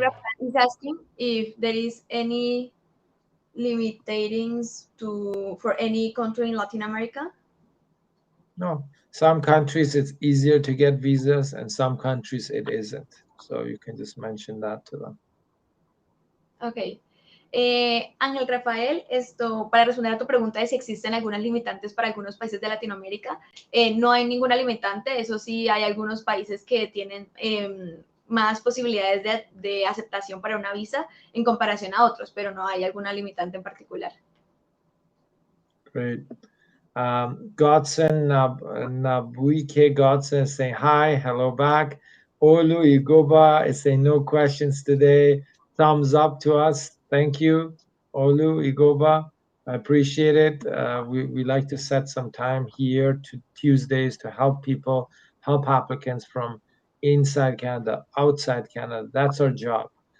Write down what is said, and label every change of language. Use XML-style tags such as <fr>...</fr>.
<en>Rafael is asking if there is any limitations for any country in Latin America. No, some countries it's easier to get visas and some countries it isn't. So you can just mention that to them. Ok.</en> <es>Ángel Rafael, para responder a tu pregunta de si existen algunas limitantes para algunos países de Latinoamérica, no hay ninguna limitante, eso sí, hay algunos países que tienen más posibilidades de aceptación para una visa en comparación a otros, pero no hay alguna limitante en particular.</es> <en>Great. Godson Nabuike Godson is saying hi, hello back. Olu Igoba is saying no questions today. Thumbs up to us. Thank you, Olu Igoba. I appreciate it. We like to set some time here to Tuesdays to help people, help applicants from inside Canada, outside Canada. That's our job.</en>